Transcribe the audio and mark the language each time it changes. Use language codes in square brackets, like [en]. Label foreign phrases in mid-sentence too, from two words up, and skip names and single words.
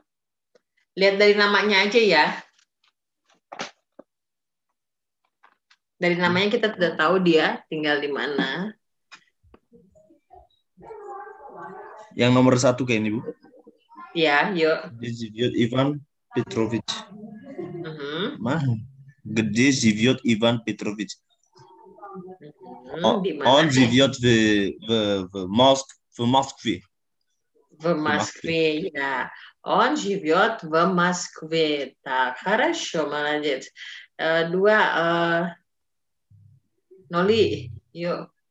[id] Lihat dari namanya aja ya. Dari namanya kita tidak tahu dia tinggal di mana. Yang nomor 1 kayak ini Bu. Ya, yuk. Ziviot Ivan Petrovich. Mana? [ru] Gede Ziviot Ivan Petrovich. Он живёт в Москве. В Москве, да. Он живет в Москве. Так, хорошо, молодец. 2, Noli, yuk.